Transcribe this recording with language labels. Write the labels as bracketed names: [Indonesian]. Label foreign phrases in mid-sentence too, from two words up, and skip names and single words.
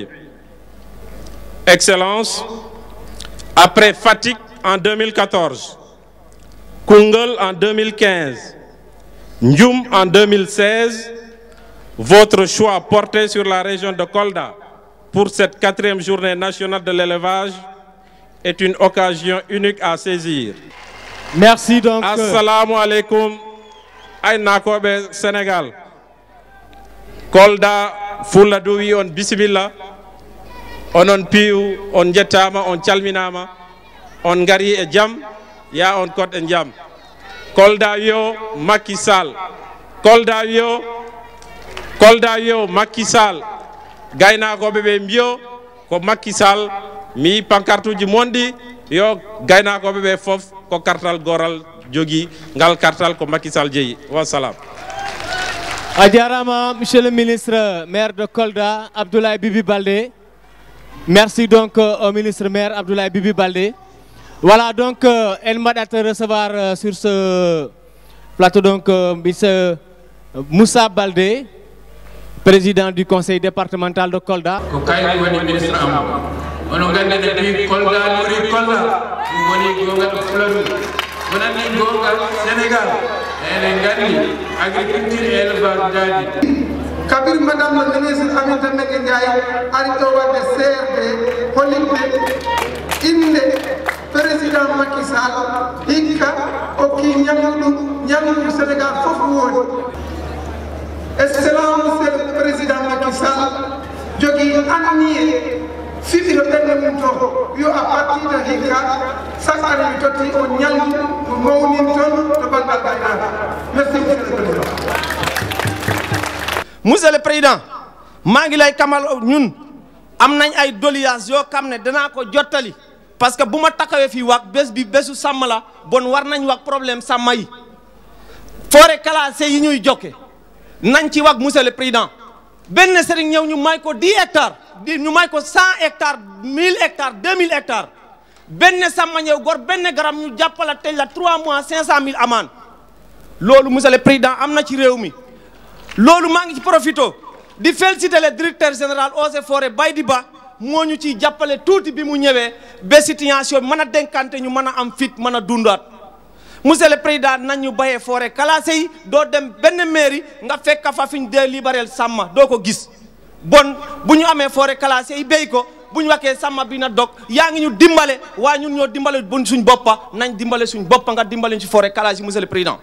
[French] Excellence, après Fatick en 2014, Koungheul en 2015, Ndioum en 2016, votre choix porté sur la région de Kolda pour cette 4e journée nationale de l'élevage est une occasion unique à saisir. Merci donc. [Arabic] Assalamu alaikum, [Fula] Aïnakobe Sénégal. Kolda, Fouladou, on bismillah. Onon piu, on jettama, on calminama, on gari e jam, ya on kot e jam. Kolda yo Macky Sall. Kolda yo Macky Sall. Gaynakoɓe ɓe mbiyo ko Macky Sall mi pankartuji mondi yo gaynakoɓe ɓe fof ko kartal goral jogui ngal kartal ko Macky Sall jeeyi wassalam. A jarama [French] monsieur le ministre maire de Kolda Abdoulaye Bibi Baldé. Merci donc au ministre maire Abdoulaye Bibi Baldé. Voilà donc elle m'a hâte de recevoir sur ce plateau donc monsieur Moussa Baldé, président du conseil départemental de Kolda. [Fula] Ko kayri woni ministre am ono gande depuis Kolda lori Kolda woni gongal fleuve wonani gongal Sénégal ene gandi [French] agriculture et élevage [Fula] dadi Kabir [French] madame le ministre [Fula] Aminata Mbengue Ndiaye ari ɗo wadde CRD hollinde inde président Macky Sall hikka okki ñamluɗu Sénégal fof woni [French] excellence monsieur le président [Fula] Macky Sall jogui anniye fiɗiro ɓerde mum to yo [French] a partir de [Fula] hikka [French] chaque année [Fula] mi totti o ñaldi mawnin toon to banggal gaynaka [French] merci monsieur le président. Monsieur le président [Wolof] maa ngi lay kamal ñun am nañ ay doléances yoo xam ne danaa ko jottali [French] parce que [Wolof] bu ma taxawee fii wax bés bi bésu sàmm la bon war nañ wax problème sàmm yi [French] forêt classée [Wolof] yi ñuy jokke nañ ci wax [French] monsieur le président [Wolof] benn sëriñ ñëw ñu may ko 10 hectares ñu may ko 100 hectares 1000 hectares 2000 hectares benn sàmm ñëw gor benn garam ñu jàppala tey la 3 mois 500 000 amende loolu [French] monsieur le président [Wolof] am na ci réew mi. loolu maa ngi ci profito di [French] féliciter le directeur général Eaux et Forêts [Wolof] Baydi Ba moo ñu ciy jàppale tuuti bi mu ñëwee ba situation mën a denkante ñu mën a am fit mën a dundaat [French] monsieur le président [Wolof] nañ ñu bayee [French] forêt classée [Wolof] yi doo dem benn mairie nga fekk fa fi ñu délibéré sàmm doo ko gis bon bu ñu amee [French] forêt classée [Wolof] yi béy ko bu ñu waxee sàmm bi na dog yaa ngi ñu dimbale waaye ñun ñoo dimbale buñ suñ boppa nañ dimbale suñ boppa nga dimbale ñu ci [French] forêt classée [Wolof] yi [French] monsieur le président.